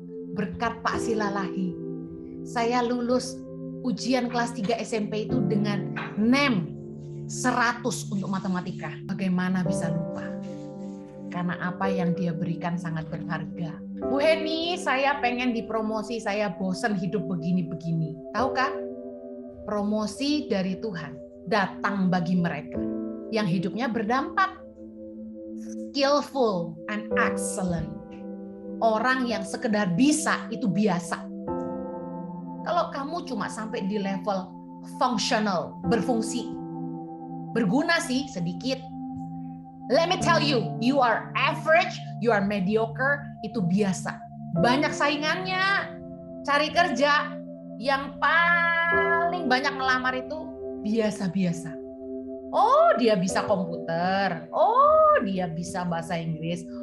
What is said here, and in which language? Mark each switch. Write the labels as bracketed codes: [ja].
[id] Berkat Pak Silalahi, saya lulus ujian kelas 3 SMP itu dengan NEM 100 untuk matematika. Bagaimana bisa lupa? karena apa yang dia berikan sangat berharga. Bu Heni, saya pengen dipromosi, saya bosan hidup begini-begini. Tahukah? Promosi dari Tuhan datang bagi mereka yang hidupnya berdampak. Skillful and excellent. Orang yang sekedar bisa itu biasa. Kalau kamu cuma sampai di level functional, berfungsi, berguna sih sedikit. [en] Let me tell you, you are average, you are mediocre, [id] itu biasa. Banyak saingannya. Cari kerja, yang paling banyak ngelamar itu biasa-biasa. Oh, dia bisa komputer. Oh, dia bisa bahasa Inggris.